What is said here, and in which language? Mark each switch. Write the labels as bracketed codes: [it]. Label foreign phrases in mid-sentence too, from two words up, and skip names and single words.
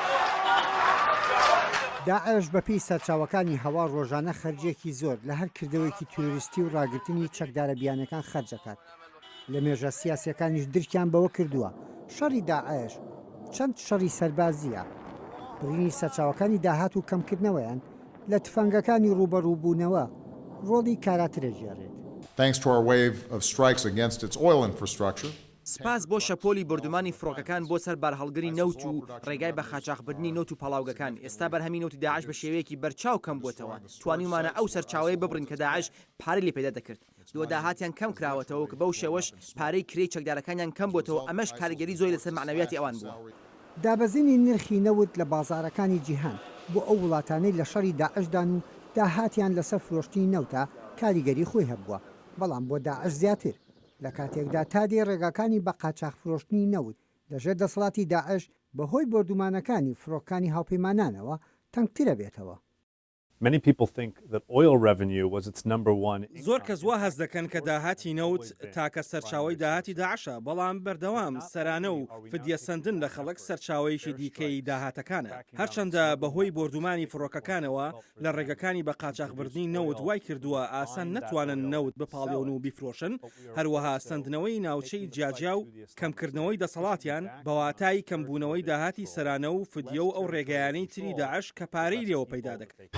[ckb] داعش بەپێی سەرچاوەکانی هەوا ڕۆژانە خەرجێکی زۆر لە هەر کردەوەیکی تروریستی و ڕاگررتنی چەکدارە بیانەکان خەرجەکات لە مێژە سیاسەکانیش درکیان بەوە کردووە شەڕی داعش چەند شەڕی سەربازیە بڕینی سەرچاوەکانی داهات و کەمکردنەوەیان لە تفەنگەکانی ڕوبەڕووبوونەوە ڕۆڵی کاراترە ژێڕێت. [en] Thanks to our wave of strikes against its oil infrastructure. [ckb] سپاس بۆ شەپۆلی بردومانی فڕۆکەکان بۆ سەر بارهەڵگری نەوت و ڕێگای بە خاچاقبردنی نەوت و پەڵاوگەکان ئێستا بەرهەمی نەوتی داعش بە شێوەیەکی بەرچاو کەم بووتەوە توانیمانە ئەو سەرچاوەیە ببڕین کە داعش پارەی لێ پێدا دەکرد دۆ داهاتیان کەم کراوەتەوە کە بەو شێوەش پارەی کرێی چەکدارەکانیان کەم بووتەوە ئەمەش کاریگەری زۆی لەسەر معنەویاتی ئەوان بووە. دابەزینی نرخی نەوت لە بازارەکانی جیهان بۆ ئەو وڵاتانەی لە شەڕی داعشدان و داهاتیان لەسەر فرۆشتنی نەوتە کاریگەری خۆی هەبووە بەڵام بۆ داعش زیاتر لە کاتێکدا تادێ ڕێگاکانی بە قاچاق فرۆشتنی نەوت لەژێر دەسەڵاتی داعش بەهۆی بردومانەکانی فڕۆکانی هاوپەیمانانەوە تەنگترە بێتەوە. [en] Many people think that oil revenue was its number one. [ckb] زۆر کەس وا هەز دەکەن کە داهاتی نەوت تاکە سەرچاوی داهاتی داعشە بەڵام بەردەوام سەرانە و فدیە سندن لە خەڵک سەرچاوەیەکی دیکەی داهاتەکانە هەرچەندە بەهۆی بردومانی فڕۆکەکانەوە لە ڕێگەکانی بە قاچاقبردنی نەوت وای کردووە ئاسان نەتوانن نەوت بپاڵێون و بیفرۆشن هەروەها سندنەوەی ناوچەی جیاجیا و کەمکردنەوەی دەسەڵاتیان بەواتای کەمبوونەوەی داهاتی سەرانە و فدیە و ئەو ڕێگەیانەی تری داعش کە پارەی لێوە پەیدا دەکرێت.